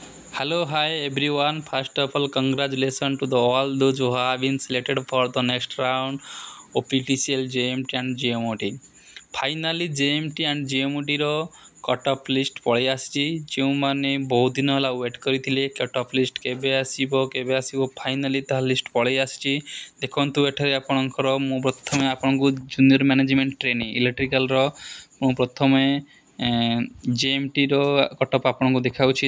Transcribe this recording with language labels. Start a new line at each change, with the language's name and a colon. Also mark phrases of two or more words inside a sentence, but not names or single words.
English: Hello, hi everyone. First of all, congratulations to all those who have been selected for the next round of PTCL, JMT and GMOT.
Odia: Finally, JMT and GMOT ର
English: cut off list
Odia: ପଳେଇ ଆସିଛି। ଯେଉଁମାନେ ବହୁତ ଦିନ ହେଲା ୱେଟ୍ କରିଥିଲେ
English: cut off list
Odia: କେବେ ଆସିବ ଫାଇନାଲି ତାହା ଲିଷ୍ଟ ପଳେଇ ଆସିଛି। ଦେଖନ୍ତୁ ଏଠାରେ ଆପଣଙ୍କର ମୁଁ ପ୍ରଥମେ ଆପଣଙ୍କୁ
English: Junior Management Training Electricalର
Odia: ମୁଁ ପ୍ରଥମେ JMT ର
English: cut off
Odia: ଆପଣଙ୍କୁ ଦେଖାଉଛି।